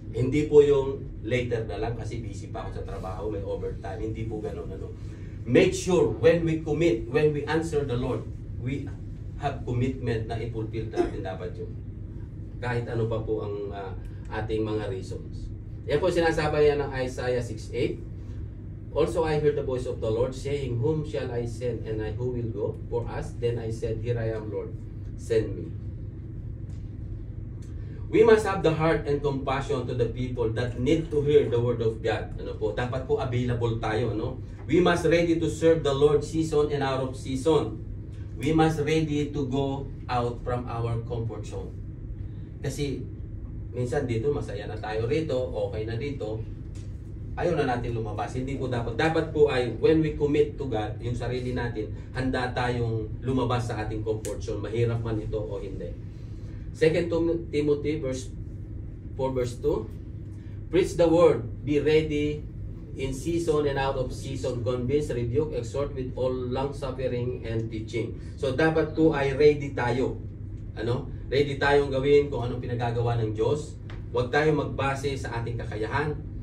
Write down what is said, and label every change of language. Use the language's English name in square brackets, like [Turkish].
[Filipino] Hindi po yung later na lang kasi busy pa ako sa trabaho, may overtime. Hindi po ganun. [English] Make sure when we commit, when we answer the Lord, we have commitment [Filipino] na i-fulfill natin dapat yun. Kahit ano pa po ang ating mga reasons. Yan po sinasabi yan ng Isaiah 6:8. [English] Also I heard the voice of the Lord saying, Whom shall I send, and who will go for us? Then I said, Here I am, Lord, send me. We must have the heart and compassion to the people that need to hear the word of God. [Filipino] Dapat po available tayo. [English] We must ready to serve the Lord season and out of season. We must ready to go out from our comfort zone. [Filipino] Kasi minsan dito, masaya na tayo rito, okay na dito, ayaw na natin lumabas. Hindi po dapat. Dapat po ay, [English] when we commit to God, [Filipino] yung sarili natin, handa tayong lumabas sa ating comfort zone. Mahirap man ito o hindi. 2 Timothy 4 verse 2. [English] Preach the word, be ready in season and out of season, convince, rebuke, exhort with all long-suffering and teaching. [Filipino] So dapat po ay ready tayo. Ready tayong gawin kung anong pinagagawa ng Diyos. Huwag tayong magbase sa ating kakayahan.